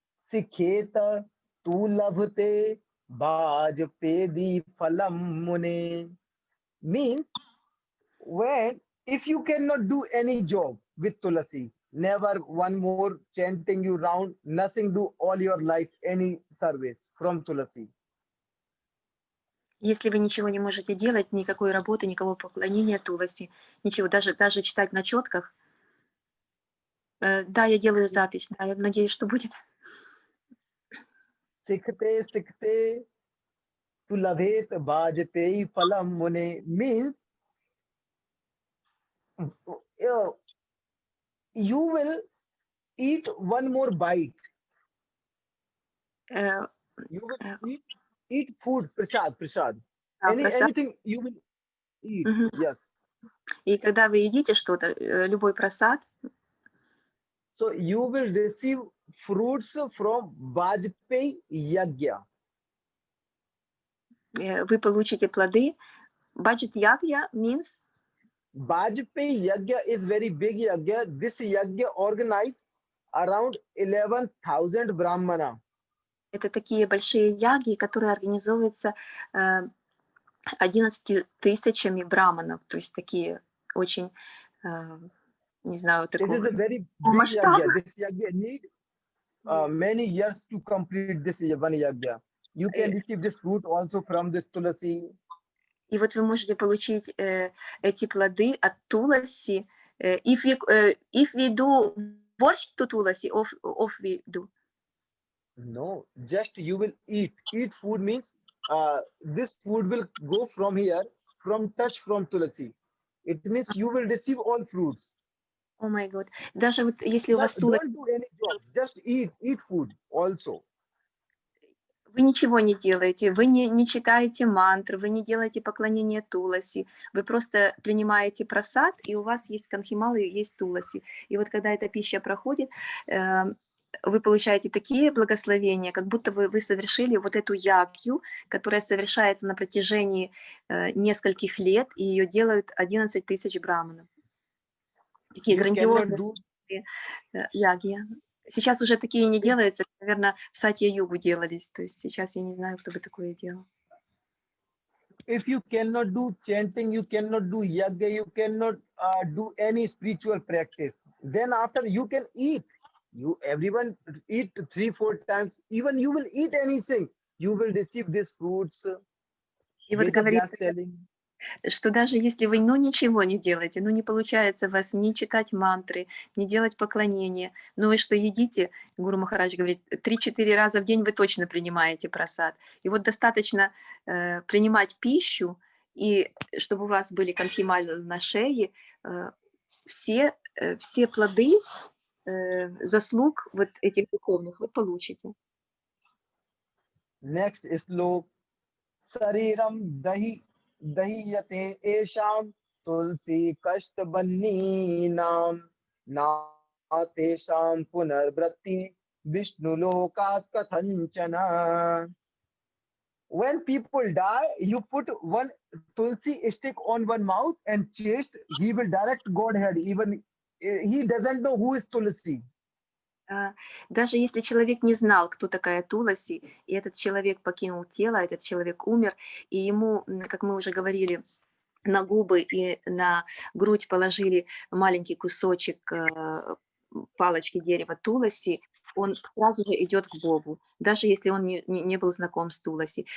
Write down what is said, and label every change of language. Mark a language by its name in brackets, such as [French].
[Sanskrit] सिखेत तू लभते Bajpedi Phalam Mune. [English] Means when if you cannot do any job with Tulasi, never one more chanting you round, nothing do all your life any service from Tulasi. [Russian] Если вы ничего не можете делать, никакой работы, никакого поклонения Туласи, ничего, даже читать на четках. Да, я делаю запись, да, я надеюсь, что будет. [Sanskrit] Sikhte sikhte tu labhet Bajpedi Phalam Mune [English] means uh, you will eat one more bite. Э, You will э, eat food, prasad. [Russian] да, просад. [English] Anything you will eat. Мгм. Yes. [Russian] И когда вы едите что-то, любой просад, [English] So you will receive fruits from Vajpayee Yagya. [Russian] вы получите плоды. Баджит ягья means [English] Vajpayee Yagya is very big Yagya. This Yagya organized around 11,000 Brahmana. [Russian] это такие большие яги, которые организовываются 11 тысячами браманов, то есть такие очень, не знаю, [English] It is [Russian] такого [English] a very big [Russian] масштаба. [English] Yagya. This Yagya need many years to complete this one Yagya. You can receive this fruit also from this Tulasi. [Russian] И вот вы можете получить эти плоды от Туласи. [English] If we do борщ to Tulasi, of we do. No, just you will eat. Eat food means this food will go from here, from touch from Tulasi. It means you will receive all fruits. О май год. [Russian] Даже вот если у вас Туласи, [English] Don't do any job. Just eat food also. [Russian] вы ничего не делаете, вы не читаете мантры, вы не делаете поклонение Туласи, вы просто принимаете прасад, и у вас есть канхималы, есть Туласи. И вот когда эта пища проходит, вы получаете такие благословения, как будто вы совершили вот эту ягью, которая совершается на протяжении нескольких лет, и ее делают 11 тысяч браманов. Такие [English] You cannot [Russian] грандиозные [English] do. [Russian] ягьи. Сейчас уже такие не делаются, наверное, в Сатья-Югу делались, то есть сейчас я не знаю, кто бы такое делал. [English] If you cannot do chanting, you cannot do yagya, you cannot do any spiritual practice. Then after you can eat. Everyone eat 3-4 times. Even you will eat anything. You will receive these fruits. [Russian] И вот [English] Vedavyas [Russian] говорится, [English] telling. [Russian] что даже если вы, ничего не делаете, не получается у вас ни читать мантры, ни делать поклонения, но вы что едите, Гуру Махарадж говорит, 3-4 раза в день вы точно принимаете прасад. И вот достаточно принимать пищу, и чтобы у вас были канхимали на шее, все плоды заслуг вот этих духовных вы получите. [English] Next is slok. [Sanskrit] Sariram dahiyate esham tulsi kashtbanni nam na tesham punarbratti vishnu lokat kathanchana. [English] When people die, you put one tulsi stick on one mouth and chest, he will direct Godhead. Even he doesn't know who is Tulsi. [Russian] Даже если человек не знал, кто такая Туласи, и этот человек покинул тело, этот человек умер, и ему, как мы уже говорили, на губы и на грудь положили маленький кусочек палочки дерева Туласи, он сразу же идет к Богу, даже если он не был знаком с Туласи.